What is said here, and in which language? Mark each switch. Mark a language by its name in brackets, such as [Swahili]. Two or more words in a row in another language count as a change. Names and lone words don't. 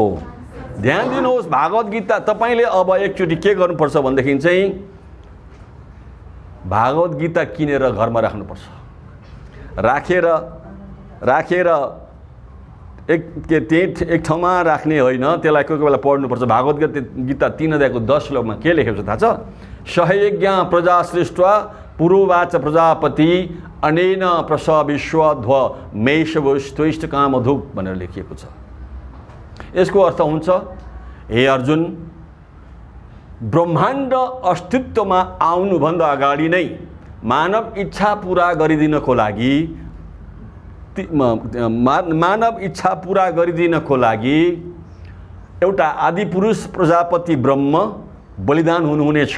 [Nepali] ध्यान दिनुहोस्, भागवत गीता तपाईँले अब एकचोटि के गर्नुपर्छ भनेदेखि चाहिँ भागवत गीता किनेर घरमा राख्नुपर्छ। राखेर एक ठाउँमा राख्ने होइन, त्यसलाई कोही बेला पढ्नुपर्छ। भागवत गीता 3 अध्यायको 10 श्लोकमा के लेखेको छ थाहा छ? [Sanskrit] सहयज्ञ प्रजा सृष्ट्वा पुरोवाच प्रजापति अनेन प्रसविश्वध्व मेषवस्त्वष्ट कामधुक् [Nepali] भनेर लेखिएको छ। यसको अर्थ हुन्छ, हे अर्जुन, ब्रह्माण्ड अस्तित्वमा आउनुभन्दा अगाडि नै मानव इच्छा पुरा गरिदिनको लागि एउटा आदिपुरुष प्रजापति ब्रह्म बलिदान हुनुहुनेछ।